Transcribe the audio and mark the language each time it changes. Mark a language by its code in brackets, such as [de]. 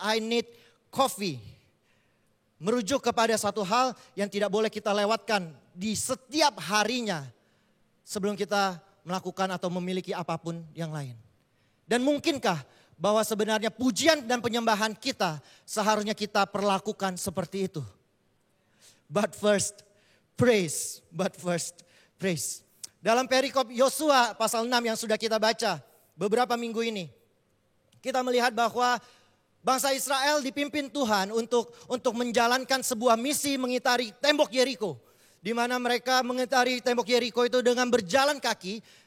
[en] I need coffee. [id] Merujuk kepada satu hal yang tidak boleh kita lewatkan di setiap harinya sebelum kita melakukan atau memiliki apapun yang lain. Dan mungkinkah bahwa sebenarnya pujian dan penyembahan kita seharusnya kita perlakukan seperti itu? [en] But first praise, but first praise. [id] Dalam perikop Yosua pasal 6 yang sudah kita baca beberapa minggu ini, kita melihat bahwa bangsa Israel dipimpin Tuhan untuk menjalankan sebuah misi mengitari tembok Yeriko. Di mana mereka mengitari tembok Yeriko itu dengan berjalan kaki.